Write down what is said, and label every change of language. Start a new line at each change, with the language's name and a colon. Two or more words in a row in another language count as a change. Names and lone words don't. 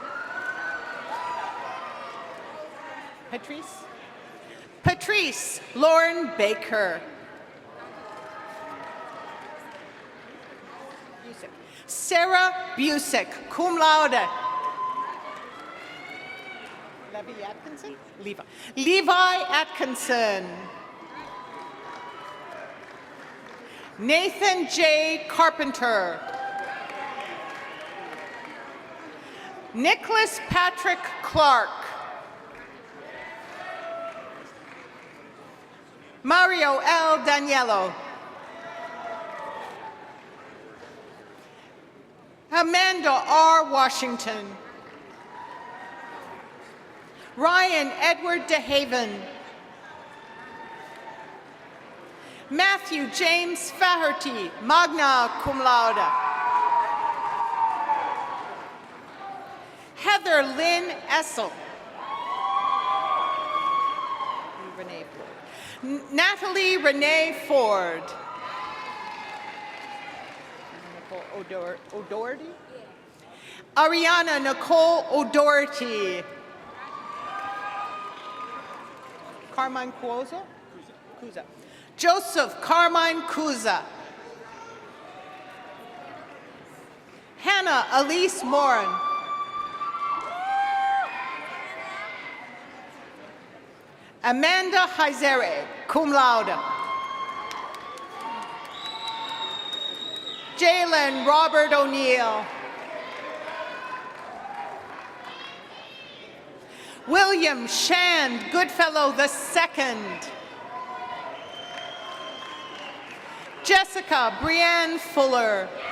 English: Patrice Lauren Baker. Sarah Busick,
Latin: cum laude.
English: Levi Atkinson. Nathan J. Carpenter. Nicholas Patrick Clark. Mario L. Daniello. Amanda R. Washington. Ryan Edward DeHaven. Matthew James Faherty,
Latin: magna cum laude.
English: Heather Lynn Essel. Natalie Renee Ford. O'Doherty? Ariana Nicole O'Doherty. Carmine Cuoza? Cuza. Joseph Carmine Cuza. Hannah Elise Morin. Amanda Heizere,
Latin: cum laude.
English: Jalen Robert O'Neill. William Shand Goodfellow II. Jessica Brianne Fuller.